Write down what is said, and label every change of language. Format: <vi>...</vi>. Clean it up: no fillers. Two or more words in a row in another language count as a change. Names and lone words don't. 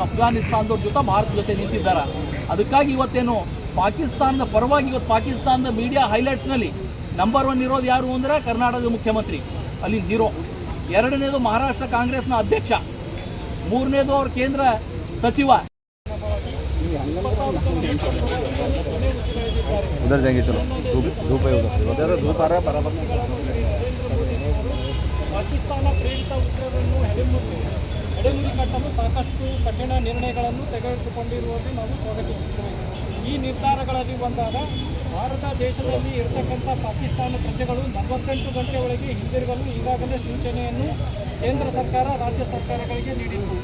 <kn>ಅಫ್ಘಾನಿಸ್ತಾನದವ್ರ ಜೊತೆ ಭಾರತ ಜೊತೆ ನಿಂತಿದ್ದಾರೆ. ಅದಕ್ಕಾಗಿ ಇವತ್ತೇನು ಪಾಕಿಸ್ತಾನದ ಪರವಾಗಿ ಇವತ್ತು ಪಾಕಿಸ್ತಾನದ</kn> <en>media highlights-ನಲ್ಲಿ</en> <kn>ನಂಬರ್ 1 ಇರೋದು ಯಾರು ಅಂದರೆ ಕರ್ನಾಟಕದ ಮುಖ್ಯಮಂತ್ರಿ, ಅಲ್ಲಿ ಹೀರೋ. 2ನೇದು ಮಹಾರಾಷ್ಟ್ರ ಕಾಂಗ್ರೆಸ್ನ ಅಧ್ಯಕ್ಷ, 3ನೇದು ಅವ್ರ ಕೇಂದ್ರ ಸಚಿವ.</kn> <hi>उधर जाएंगे, चलो धूप है उधर धूप आ रहा है बराबर.</hi> <kn>ಪಾಕಿಸ್ತಾನ ಪ್ರೇರಿತ ಉಗ್ರರನ್ನು ಸೆಲ್ಯೂರಿ ಕಟ್ಟಲು ಸಾಕಷ್ಟು ಕಠಿಣ ನಿರ್ಣಯಗಳನ್ನು ತೆಗೆದುಕೊಂಡಿರುವುದು ನಾವು ಸ್ವಾಗತಿಸುತ್ತೇವೆ. ಈ ನಿರ್ಧಾರಗಳಲ್ಲಿ ಒಂದಾದ ಭಾರತ ದೇಶದಲ್ಲಿ ಇರತಕ್ಕಂಥ ಪಾಕಿಸ್ತಾನ ಪ್ರಜೆಗಳು 48 ಗಂಟೆ ಒಳಗೆ ಹಿಂದಿರುಗಲು ಈಗಾಗಲೇ ಸೂಚನೆಯನ್ನು ಕೇಂದ್ರ ಸರ್ಕಾರ, ರಾಜ್ಯ ಸರ್ಕಾರಗಳಿಗೆ ನೀಡಿತ್ತು.</kn>